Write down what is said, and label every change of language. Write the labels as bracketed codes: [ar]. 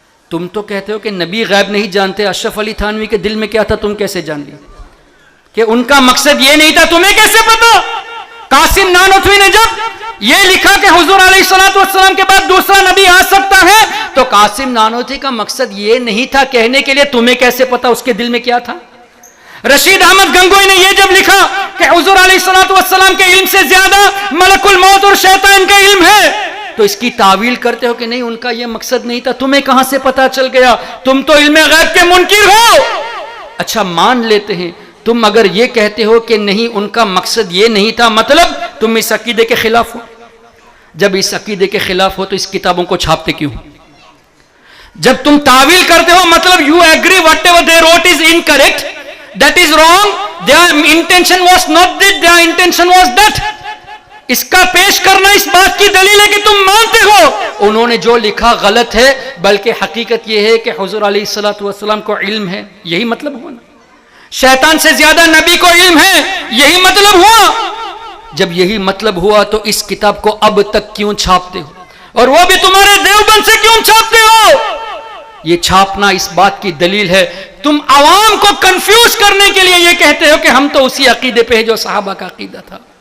[ur] تم تو کہتے ہو کہ نبی غیب نہیں جانتے، اشرف علی تھانوی کے دل میں کیا تھا تم کیسے جان لی؟ کہ ان کا مقصد یہ نہیں تھا، تمہیں کیسے پتا؟ قاسم نانوتوی نے جب یہ لکھا کہ حضور علیہ الصلوۃ والسلام کے بعد دوسرا نبی آ سکتا ہے تو قاسم نانوتوی کا مقصد یہ نہیں تھا کہنے کے لیے، تمہیں کیسے پتا اس کے دل میں کیا تھا؟ رشید احمد گنگوئی نے یہ جب لکھا کہ حضور علیہ الصلوۃ والسلام کے علم سے زیادہ ملک الموت اور شیطان کا علم ہے تو اس کی تعویل کرتے ہو کہ نہیں ان کا یہ مقصد نہیں تھا. تمہیں کہاں سے پتا چل گیا؟ تم تو علم غیب کے منکر ہو. اچھا مان لیتے ہیں تم اگر یہ کہتے ہو کہ نہیں ان کا مقصد یہ نہیں تھا، مطلب تم اس عقیدے کے خلاف ہو. جب اس عقیدے کے خلاف ہو تو اس کتابوں کو چھاپتے کیوں؟ جب تم تعویل کرتے ہو مطلب [en] you agree whatever they wrote is incorrect, that is wrong, their intention was not that, their intention was that. [ur] اس کا پیش کرنا اس بات کی دلیل ہے کہ تم مانتے ہو انہوں نے جو لکھا غلط ہے، بلکہ حقیقت یہ ہے کہ حضور علیہ الصلوۃ والسلام کو علم ہے. یہی مطلب ہوا نا. شیطان سے زیادہ نبی کو علم ہے، یہی مطلب ہوا. جب یہی مطلب ہوا تو اس کتاب کو اب تک کیوں چھاپتے ہو؟ اور وہ بھی تمہارے دیوبند سے کیوں چھاپتے ہو؟ یہ چھاپنا اس بات کی دلیل ہے تم عوام کو کنفیوز کرنے کے لیے یہ کہتے ہو کہ ہم تو اسی عقیدے پہ ہیں جو صحابہ کا عقیدہ تھا.